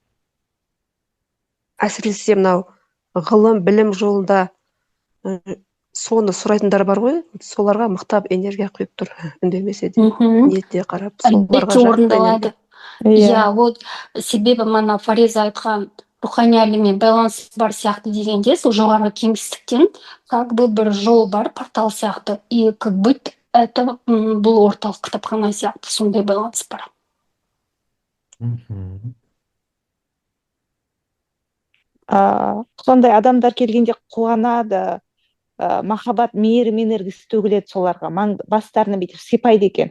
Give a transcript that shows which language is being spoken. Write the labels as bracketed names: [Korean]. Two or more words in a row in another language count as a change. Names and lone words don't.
[Kazakh] әсіресе мынау ғылым білім жолында соны сұрайтындар бар ғой, соларға мықтап энергия құйып тұр, үндемесе де ниетіне қарап соларға Әлбетте жақсы энергия. орындалады. Иә, вот себебі мана Фариза айтқан рухани әлеммен байланыс бар сияқты дегенде, сол жоғарғы кеңістіктен [Russian] как бы [Kazakh] бір жол бар, портал сияқты. [Russian] И как будто это [Kazakh] бұл орталық кітапхана сияқты сондай байланыс бар. Мгм. Сондай адамдар келгенде қуанады, махаббат мейірім энергиясы төгіледі соларға, бастарына бүйтіп сипайды екен.